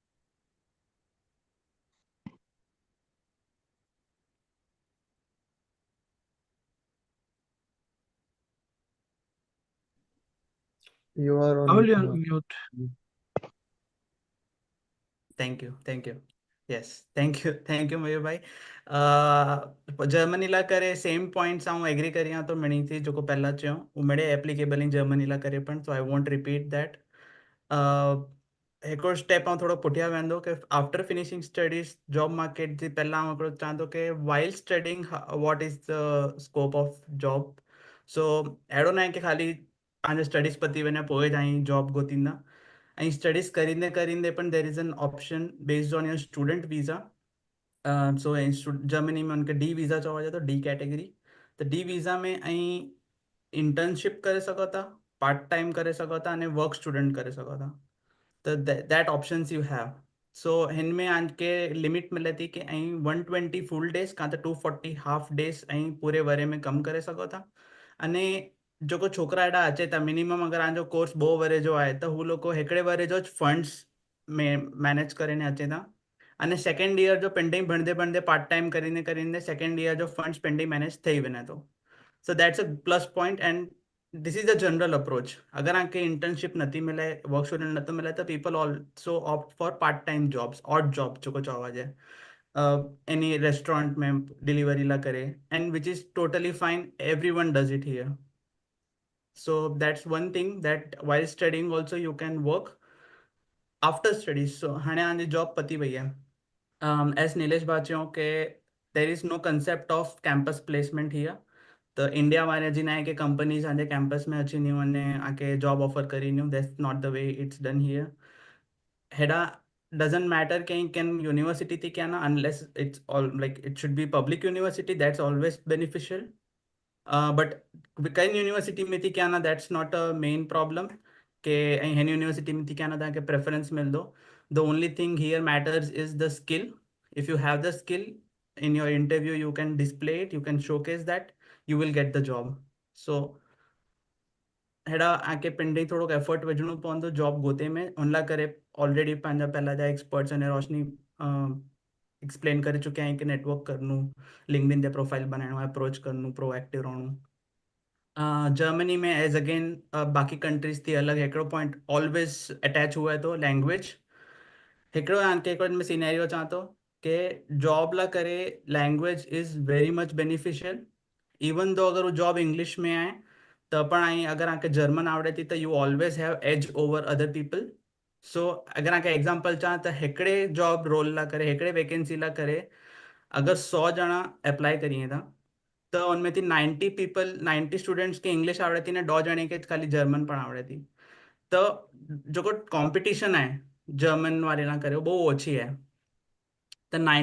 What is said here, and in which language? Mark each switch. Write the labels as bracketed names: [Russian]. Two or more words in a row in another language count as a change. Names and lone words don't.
[English] You are on Rahul, you're on mute. Thank you. yes thank you [Sindhi] मयूर भाई जर्मनी ला करे [English] same points [Sindhi] आऊं एग्री करिया तो मणी थी जो को पहला चयो उमड़े [English] applicable in Germany [Sindhi] ला करे पण [English] so I won't repeat that [Sindhi] हिकिड़ो स्टेप ऐं थोरो पुठियां वेंदो की [English] after finishing studies job market [Sindhi] जी पहिलां आउं हिकिड़ो चवां थो की [English] while studying what is the scope of job so [Sindhi] अहिड़ो न आहे की ख़ाली तव्हांजा स्टडीज़ पती वञे पोइ तव्हां जॉब ॻोल्हींदा ऐं स्टडीज़ करींदे करींदे पण [English] there is an option based on your student visa so [Sindhi] जर्मनी में उनखे [English] D visa [Sindhi] चयो वञे थो [English] D category [Sindhi] त [English] D visa [Sindhi] में ऐं इंटर्नशिप करे सघो था [English] part time [Sindhi] करे सघो था अने [English] work student [Sindhi] करे सघो था त [English] that options you have so [Sindhi] हिन में तव्हांखे लिमिट मिले थी की ऐं [English] 120 full days [Sindhi] कां त [English] 240 half days [Sindhi] ऐं पूरे वरे में कमु करे सघो था अने जेको छोकिरा हेॾा अचे था मिनिमम अगरि तव्हांजो कोर्स 2 वरे जो आहे त हू लोग हिकिड़े वरे जो फंड्स में मैनेज करे ने अचे था अने [English] second year [Sindhi] जो पेंडिंग भणंदे भणंदे [English] part time [Sindhi] करींदे करींदे [English] second year [Sindhi] जो फंड्स पेंडिंग मैनेज थी वञे थो [English] so that's a plus point and this is the general approach [Sindhi] अगर तव्हांखे इंटर्नशिप नथी मिले [English] work student [Sindhi] नथो मिले त पीपल [English] also opt for part time jobs odd job [Sindhi] जेको चवा जाए [English] any restaurant में डिलीवरी [Sindhi] ला करे [English] and which is totally fine every one does it here so that's one thing that while studying also you can work after studies [Sindhi] so हाणे आंजी जॉब पती वई है as नीलेश भाई चयो के [English] there is no concept of campus placement here [Sindhi] त इंडिया वारे जी न आहे की कंपनीज असांजे कैंपस में अची न्यू अने आके जॉब ऑफर करी न्यू [English] that's not the way it's done here हेॾा doesn't matter [Sindhi] कहीं कैन यूनिवर्सिटी थी क्या ना [English] unless it's all like it should be public university that's always beneficial but [Sindhi] कई यूनिवर्सिटी में थी क्या ना [English] that's not a main problem [Sindhi] के ऐं हिन यूनिवर्सिटी में थी क्या ना तव्हांखे प्रेफरेंस मिलंदो [English] the only thing here matters is the skill if you have the skill इफ यू हैव द स्किल in your interview you can display it you can showcase that you will get the job so [Sindhi] हेड़ा आके पेंडिंग थोड़ो एफर्ट विझणो पवंदो जॉब गोते में उन लाइ करे ऑलरेडी पंहिंजा पहला जा एक्सपर्ट्स अने रोशनी एक्सप्लेन करे चुकिया आहिनि कि नेटवर्क करणो लिंक्डइन ते प्रोफाइल बनाइणो अप्रोच करणो प्रोएक्टिव रहणो जर्मनी में [English] as again [Sindhi] बाक़ी कंट्रीज थी अलॻि हिकिड़ो [English] point always attach [Sindhi] हुआ थो लैंग्वेज हिकिड़ो हिकिड़ो में सिनेरियो चवां थो कि जॉब लाइ करे लैंग्वेज [English] is very much beneficial even though [Sindhi] अगर वो [English] job English [Sindhi] में आहे त पण ऐं अगर तव्हांखे जर्मन आवड़े थी त [English] you always have edge over other people so [Sindhi] अगर तव्हांखे एग्जाम्पल चवां त हिकिड़े [English] job role [Sindhi] लाइ करे हिकिड़े वैकेंसी लाइ करे अगर 100 ॼणा अप्लाई करिए था त उनमें थी [English] 90 people 90 students [Sindhi] खे इंग्लिश आवड़े थी ने 2 ॼणे खे ख़ाली जर्मन पण आवड़े थी त जेको कॉम्पिटिशन आहे जर्मन वारे लाइ करे उहो ओછી आहे the